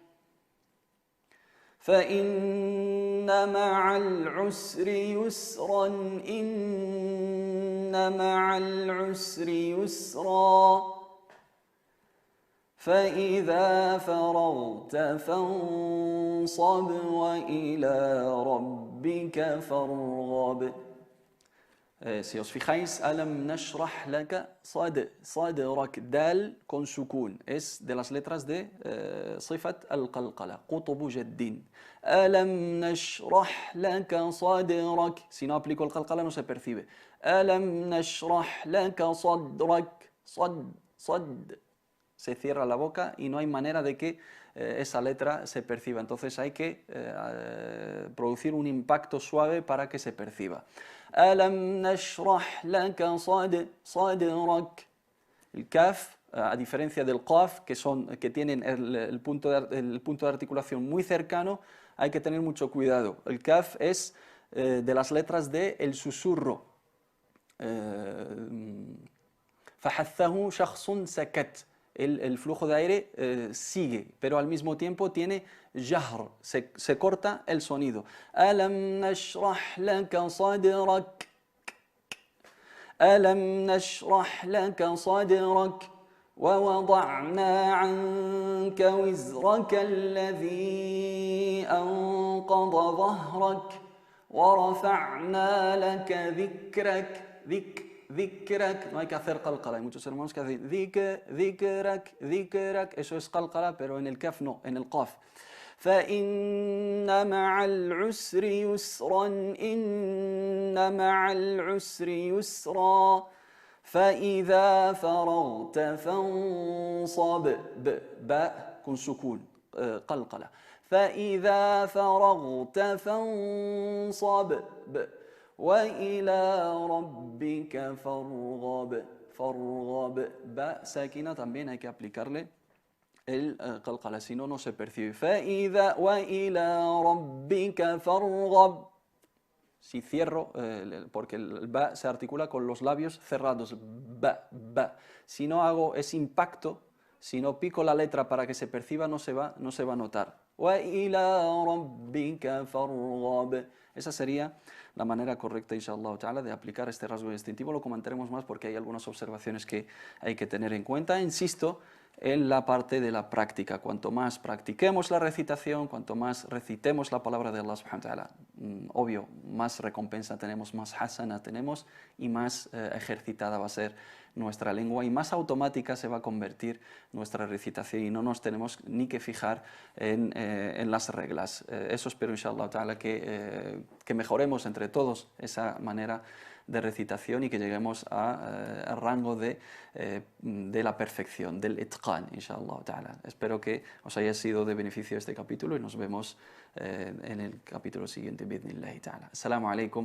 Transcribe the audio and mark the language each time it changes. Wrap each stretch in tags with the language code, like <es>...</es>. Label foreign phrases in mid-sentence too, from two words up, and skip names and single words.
<ar>فإن مع العسر يسرا إن مع العسر يسرا فإذا فرغت فانصب وإلى ربك فارغب.</ar> <es>Si os fijáis,</es> <ar>ألم نشرح لك صدرك,</ar> <es>dal con sukun, es de las letras de</es> <ar>صفات القلقلة، قطب جد. ألم نشرح لك صدرك,</ar> <es>si no aplico el qalqala no se percibe.</es> <ar>ألم نشرح لك صدرك، صاد,</ar> <es>se cierra la boca y no hay manera de que esa letra se perciba. Entonces hay que producir un impacto suave para que se perciba.</es> <ar>ألم نشرح لك صدرك.</ar> <es>El kaf, a diferencia del qaf, que tienen el punto de articulación muy cercano, hay que tener mucho cuidado. El kaf es de las letras del susurro.</es> <ar>فحثه شخص سكت.</ar> <es>El flujo de aire sigue, pero al mismo tiempo tiene jahr, se corta el sonido.</es> <ar>ألم نشرح لك صدرك. ألم نشرح لك صدرك. ووضعنا عنك وزرك الذي أنقض ظهرك ورفعنا لك ذكرك. Dhikrak,</ar> <es>no hay que hacer qalqala,</es> <ar>hay muchos</ar> <es>hermanos que hacen dhikrak, eso es qalqala, pero en el kaf no, en el qaf.</es> <ar>فإن مع العسر يسرا إن مع العسر يسرا فإذا فرغت فانصب باء كن سكون قلقلة فإذا فرغت فانصب وإلى ربك فارغب. فارغب. باء ساكنة</ar> <es>también hay que aplicarle el qalqala, si no, no se percibe.</es> <ar>فإذا وإلى ربك فارغب.</ar> <es>Si cierro, porque el ba se articula con los labios cerrados,</es> <ar>ba, ba.</ar> <es>Si no hago ese impacto, si no pico la letra para que se perciba, no se va a notar.</es> <ar>وَإِلَى رَبِّكَ فَارْغَب.</ar> <es>Esa sería la manera correcta,</es> <ar>إن شاء الله تعالى,</ar> <es>de aplicar este rasgo distintivo. Lo comentaremos más porque hay algunas observaciones que hay que tener en cuenta. Insisto en la parte de la práctica. Cuanto más practiquemos la recitación, cuanto más recitemos la palabra de Allah</es> <ar>سبحانه وتعالى,</ar> <es>obvio, más recompensa tenemos, más hasana tenemos y más ejercitada va a ser nuestra lengua y más automática se va a convertir nuestra recitación y no nos tenemos ni que fijar en las reglas. Eso espero,</es> <ar>إن شاء الله تعالى,</ar> <es>que mejoremos entre todos esa manera de recitación y que lleguemos al rango de la perfección, del itqan,</es> <ar>إن شاء الله تعالى.</ar> <es>Espero que os haya sido de beneficio este capítulo y nos vemos en el capítulo siguiente,</es> <ar>بإذن الله تعالى. Assalamu alaikum</ar>